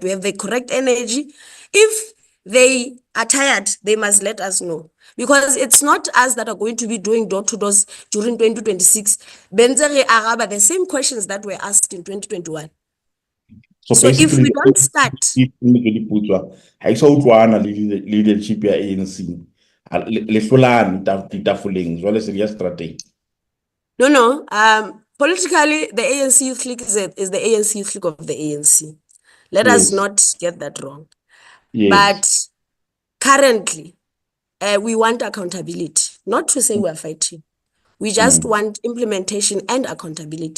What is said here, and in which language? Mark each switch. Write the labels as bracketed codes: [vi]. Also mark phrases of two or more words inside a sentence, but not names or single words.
[en] We have the correct energy. If they are tired, they must let us know. Because it's not us that are going to be doing door-to-doors during 2026. The same questions that were asked in 2021. so So if basically, we don't start, [st] ha isa utlwana le leadership ya ANC. Le hlolane ditafoleng, jwale se le ya seterateng. [en] no. Politically, the ANC Youth League is the ANC Youth League of the ANC. Let us Yes, not get that wrong. yes. But currently, we want accountability, not to say we're fighting. We just want implementation and accountability.